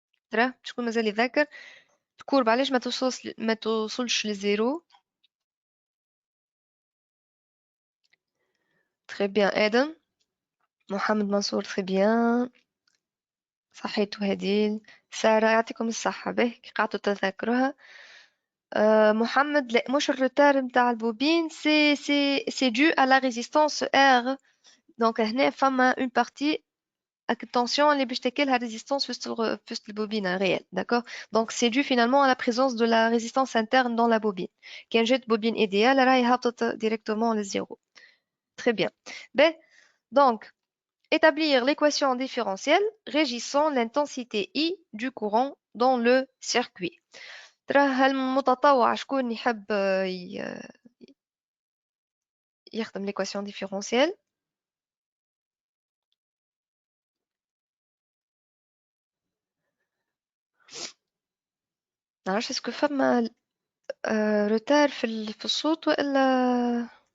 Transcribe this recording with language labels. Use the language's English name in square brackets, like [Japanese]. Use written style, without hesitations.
[Arabic] ترى شكون مازال يذكر الكورب علاش ما توصلش للزيرو؟ تري بيان ادم. محمد منصور تري بيان. صحيتو هديل. سارة يعطيكم الصحة به كي قعدتوا تذكروها. [French] Mohamed, [Arabic] مش الروتار متاع البوبين [French] c'est dû à la résistance R. [Arabic] Donc هنا فما [French] une partie attention [Arabic] اللي باش تاكلها résistance في البوبين réel, d'accord? [French] Donc c'est dû finalement à la présence de la résistance interne dans la bobine. [Arabic] كان جات [French] bobine idéale [Arabic] راهي هبطت [French] directement le zéro. Très bien. Ben, donc établir l'équation différentielle régissant l'intensité I du courant dans le circuit. [Arabic] ترى هالمتطوع شكون يحب يخدم l'équation différentielle؟ نعرفش اسكو فما روتار في الصوت والا.